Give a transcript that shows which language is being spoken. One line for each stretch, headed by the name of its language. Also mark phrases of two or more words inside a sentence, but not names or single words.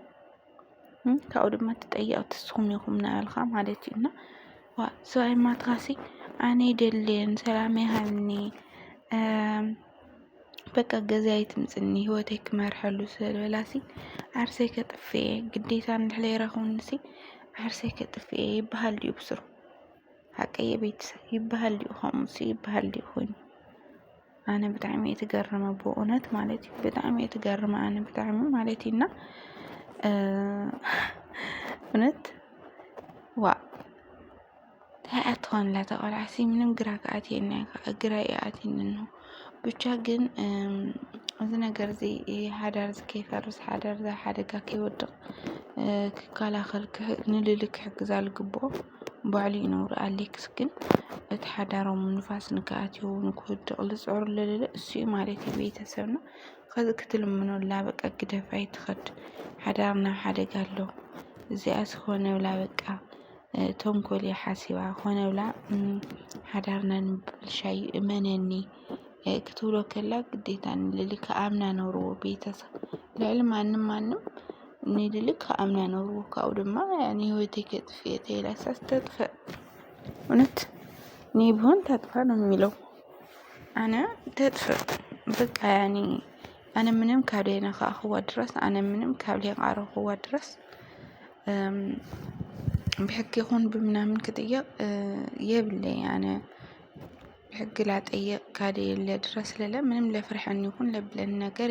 Tigrinya: ካብኡ ድማ ተጠያቅቲ ንስኩም ኢኹም ናበልካ ማለት እዩ እና ሰብኣይ ማትካሲ ኣነ ይደልን ሰላመይ ሃብኒ በቃ ገዛይ ትምፅኒ ህይወተይ ክመርሐሉ ስለበላሲ ዓርሰይ ከጥፍየ ግዴታ እንድሕለይ ረኽቡንሲ ዓርሰይ ከጥፍየ ይበሃል ድዩ ብስሩ ሓቀየ ቤተሰብ ይበሃል ድዩ ከምኡሲ ይበሃል ድዩ ኮይኑ ኣነ ብጣዕሚ እየ ትገርመ ብእውነት ማለት እዩ ብጣዕሚ እየ ትገርመ ኣነ ብጣዕሚ ማለት እዩ እና እውነት ዋ እንታይ ትኾንላ ተቆልዓሲ ምንም ግራ ከኣትየኒ ግራ ይኣትየኒ ነው ብቻ ግን እዚ ነገር እዚ ሓዳር ከይፈርስ ሓዳር ሓደጋ ከይወድቕ ክከላኸል ንልሊ ክሕግዛ ዝግብኦ ባዕሉ ይነብሩ ኣሌክስ ግን እቲ ሓዳሮም ንፋስ ንከኣትዮ ንክውድቕ ዝፅዕሩ ልልለ እሱ ማለት እዩ ቤተሰብና ከዚ ክትልምኖላ በቃ ግደፋይ ትኸድ ሓዳር ናብ ሓደጋ ኣሎ እዚኣ ዝኾነ ብላ በቃ ተንኮል ሓሲባ ኮነ ብላ ሓዳርና ንምብልሻይ እመነኒ ክትብሎ ከላ ግዴታ ንልሊ ከኣምና ነብርዎ ቤተሰብ ልዕሊ ማንም ንልሊ ከኣምና ነብርዎ ካብኡ ድማ ህይወተይ ከጥፍየ ተይላሳስ ተጥፍእ
Amharic: እውነት እኔ ብሆን ታጥፋ ነው የሚለው
Tigrinya: ኣነ ተጥፍእ በቃ ኣነ ምንም ካብ ደይነካእኽዋ ድረስ ኣነ ምንም ካብ ደይቃረኽዋ ድረስ ብሕጊ ይኹን ብምናምን ክጥየቕ የብለይ ኣነ ብሕጊ ላጠየቕ ካደየለ ድረስ ለለ ምንም ለፍርሐኒ ይኹን ለብለኒ ነገር